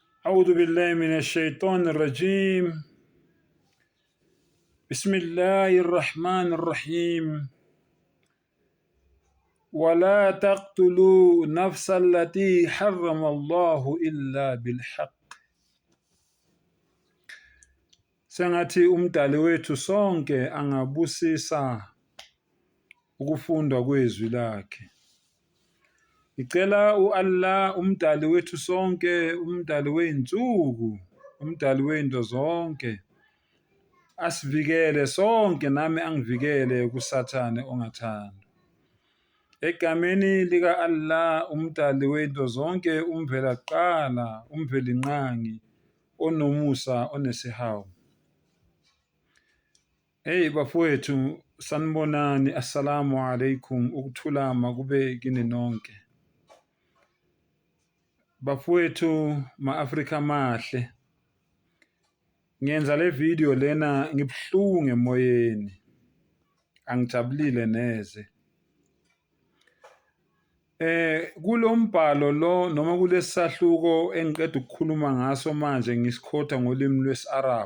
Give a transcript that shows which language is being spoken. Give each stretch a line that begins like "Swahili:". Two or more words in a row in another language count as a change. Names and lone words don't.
Arabic: أعوذ بالله من الشيطان الرجيم. بسم الله الرحمن الرحيم. ولا تقتلوا نفس التي حرم الله إلا بالحق.
Zulu: Sengathi umdali wethu sonke angabusisa ukufundwa kwezwi lakhe. Ngicela uAllah umdali wethu sonke, umdali weinsuku, umdali weinto zonke, asivikele sonke, nami angivikele kusathane ongathandwa. Egameni lika Allah umdali weinto zonke, umvela kuqala, umveli nqangi, onomusa, onesihawu. Hey bafowethu, sanibonani,
Arabic: السلام عليكم,
Zulu: ukuthulama kube kini nonke. Bafowethu ma-Afrika mahle, ngenza le video lena ngibhlungu emoyeni, angijabulile neze. Kulombhalo lo noma kulesahluko engiqeda ukukhuluma ngaso manje ngisikhoda ngolimi lwesi-Arab.